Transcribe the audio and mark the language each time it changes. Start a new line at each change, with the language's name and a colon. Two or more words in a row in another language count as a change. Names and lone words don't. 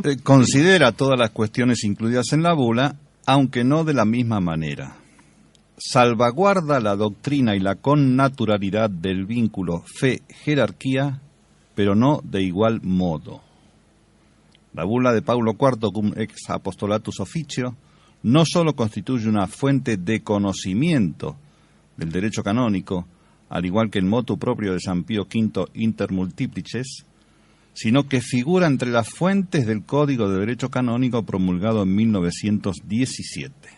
Spanish: considera todas las cuestiones incluidas en la bula, aunque no de la misma manera. Salvaguarda la doctrina y la connaturalidad del vínculo fe-jerarquía, pero no de igual modo. La bula de Paulo IV,
Latin: cum ex apostolatus officio,
Spanish: no solo constituye una fuente de conocimiento del derecho canónico, al igual que el
Latin: motu propio
Spanish: de San Pío V Intermultiplices, sino que figura entre las fuentes del Código de Derecho Canónico promulgado en 1917.